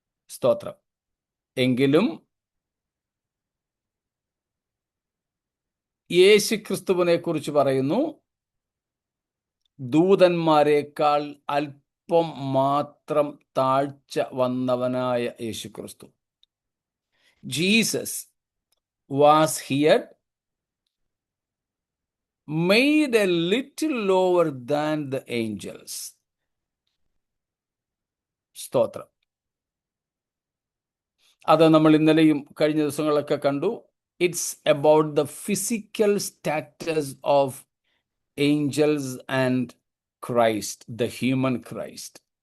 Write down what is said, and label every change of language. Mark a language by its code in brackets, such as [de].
[ml] സ്തോത്രം. എങ്കിലും യേശുക്രിസ്തുവിനെ കുറിച്ച് പറയുന്നു, ദൂതന്മാരെക്കാൾ അല്പം മാത്രം താഴ്ച വന്നവനായ യേശുക്രിസ്തു. [en] Jesus was here made a little lower than the angels. [ml] സ്തോത്രം. അത് നമ്മൾ ഇന്നലെയും കഴിഞ്ഞ ദിവസങ്ങളൊക്കെ കണ്ടു. [en] It's about the physical status of angels and Christ, the human Christ.